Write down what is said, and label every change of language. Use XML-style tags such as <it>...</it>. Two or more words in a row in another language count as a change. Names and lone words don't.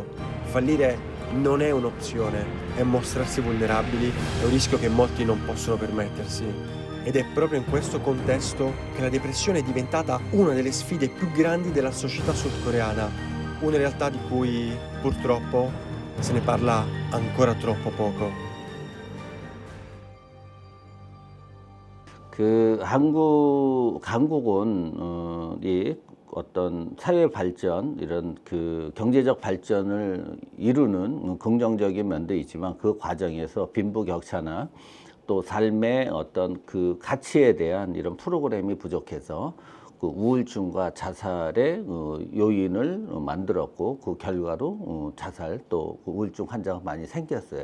<it>Fallire non è un'opzione, è mostrarsi vulnerabili, è un rischio che molti non possono permettersi. Ed è proprio in questo contesto che la depressione è diventata una delle sfide più grandi della società sudcoreana, una realtà di cui purtroppo se ne parla ancora troppo poco.</it> <ko>그 한국은 이 어떤 사회 발전 이런 그 경제적 발전을 이루는 긍정적인 면도 있지만 그 과정에서 빈부격차나 또 삶의 어떤 그 가치에 대한 이런 프로그램이 부족해서 그 우울증과 자살의 요인을 만들었고 그 결과로 자살 또 우울증 환자가 많이 생겼어요.</ko>